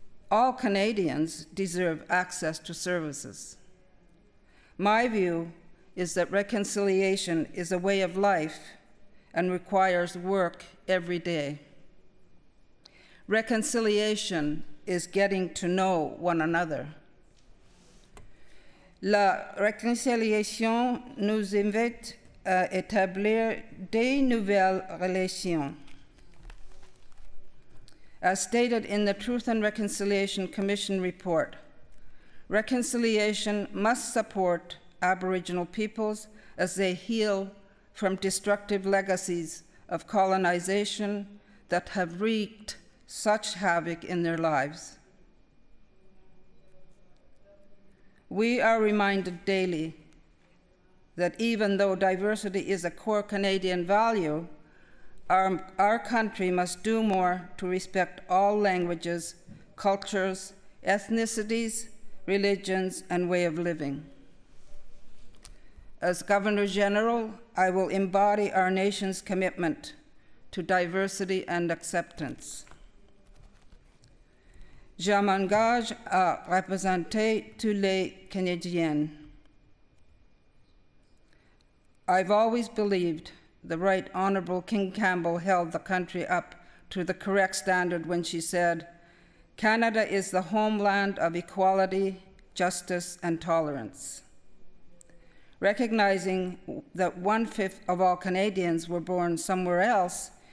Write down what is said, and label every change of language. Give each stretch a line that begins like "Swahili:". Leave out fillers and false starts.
English: All Canadians deserve access to services. My view is that reconciliation is a way of life and requires work every day. Reconciliation is getting to know one another.
French: La réconciliation nous invite à établir de nouvelles relations.
English: As stated in the Truth and Reconciliation Commission report, reconciliation must support Aboriginal peoples as they heal from destructive legacies of colonization that have wreaked such havoc in their lives. We are reminded daily that even though diversity is a core Canadian value, our country must do more to respect all languages, cultures, ethnicities, religions, and way of living. As Governor General, I will embody our nation's commitment to diversity and acceptance.
French: Je m'engage à représenter tous les Canadiens.
English: I've always believed the Right Honourable King Campbell held the country up to the correct standard when she said, "Canada is the homeland of equality, justice, and tolerance." Recognizing that 1/5 of all Canadians were born somewhere else